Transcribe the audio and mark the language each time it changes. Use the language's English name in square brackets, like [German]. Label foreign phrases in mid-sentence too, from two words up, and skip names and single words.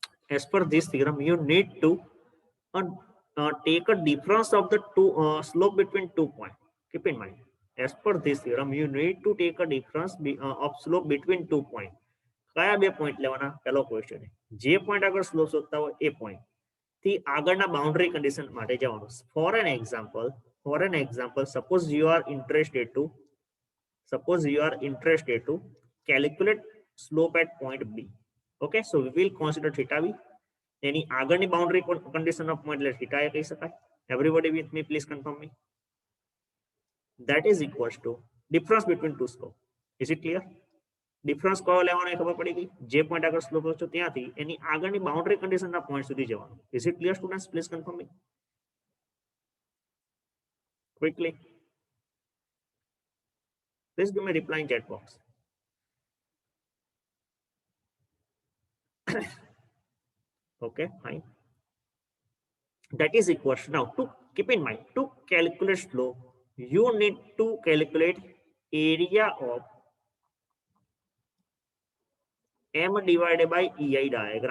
[English] as per this theorem, you need to take a difference of the two slope between 2 points. Keep in mind, as per this theorem, you need to take a difference of slope between 2 points. [Gujarati] કયા બે પોઈન્ટ લેવાના? પહેલો ક્વેશ્ચન, જે પોઈન્ટ આગળ સ્લોપ શોધતા હોય એ પોઈન્ટ થી આગળના [English] boundary condition [Gujarati] માટે જવાનું. [English] for an example, suppose you are interested to calculate slope at point B. Okay, so we will consider theta B. Any આગળની boundary condition of point એટલે theta A [Gujarati] કહી શકાય. [English] Everybody with me, please confirm me. That is equals to difference between two slope. Is it clear? [Gujarati] ડિફરન્સ કયો લેવાનો એ ખબર પડી ગઈ. જે પોઈન્ટ આગળ સ્લોપ હતો ત્યાંથી એની આગળની [English] boundary conditionના [Gujarati] પોઈન્ટ સુધી જવાનું. [English] is it clear students? please confirm me quickly. પ્લીઝ give me reply in chat box. Okay, fine. That is equals now to keep in mind, to calculate slope you need to calculate area of M divided by EI diagram.